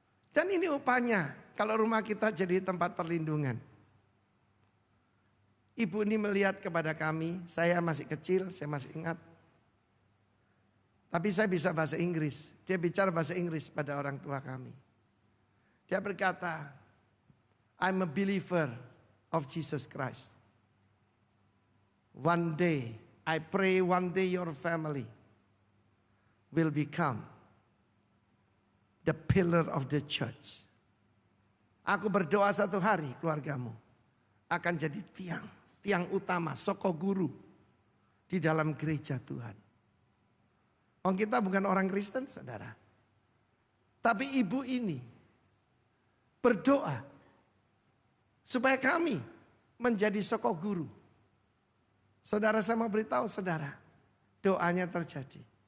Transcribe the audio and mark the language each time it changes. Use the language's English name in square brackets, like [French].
[Indonesian] Dan ini upahnya kalau rumah kita jadi tempat perlindungan. Ibu ini melihat kepada kami, saya masih kecil, saya masih ingat. Tapi saya bisa bahasa Inggris. Dia bicara bahasa Inggris pada orang tua kami. Dia berkata, [English] I'm a believer of Jesus Christ. One day, I pray one day your family will become the pillar of the church. [Indonesian] Aku berdoa satu hari keluargamu akan jadi tiang utama, soko guru di dalam gereja Tuhan. Kita bukan orang Kristen, saudara. Tapi ibu ini berdoa supaya kami menjadi soko guru. Saudara, saya mau beritahu saudara, doanya terjadi.